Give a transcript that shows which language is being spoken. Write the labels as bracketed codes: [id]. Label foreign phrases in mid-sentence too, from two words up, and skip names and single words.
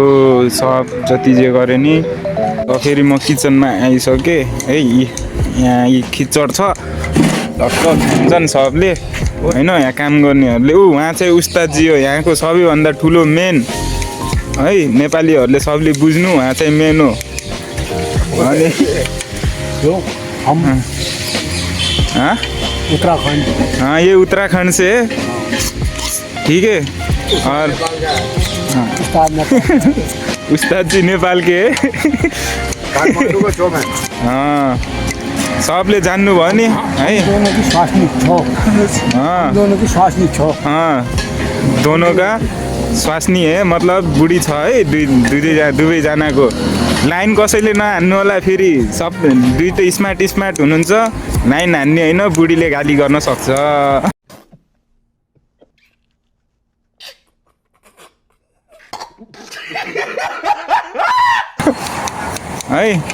[ne] सब जति जे गरे नि। फेरि म किचनमा आइसकेँ है। यहाँ यी खिचड छ, टक्क खान्छन् सबले होइन, यहाँ काम गर्नेहरूले। उहाँ चाहिँ उस्तादजी हो यहाँको सबैभन्दा ठुलो मेन है। नेपालीहरूले सबले बुझ्नु, उहाँ चाहिँ मेन हो। अनि उत्तराखंड, [hi] हाँ ये उत्तराखंड से है, ठीक है। और उस्ताद जी नेपाल के हाँ, [ne] सबले जान्नु भयो नि है। [hi] दोनों की [ne] स्वास्नी छो, [hi] हाँ दोनों की [ne] स्वास्नी छो, [hi] हाँ दोनों का स्वास्नी है, [ne] मतलब बुढी छ है दुवैजनाको। लाइन कसैले नहान्नु होला, फेरि सब दुइटै स्मार्ट हुनुहुन्छ। लाइन हान्ने होइन, बुढीले गाली गर्न सक्छ है।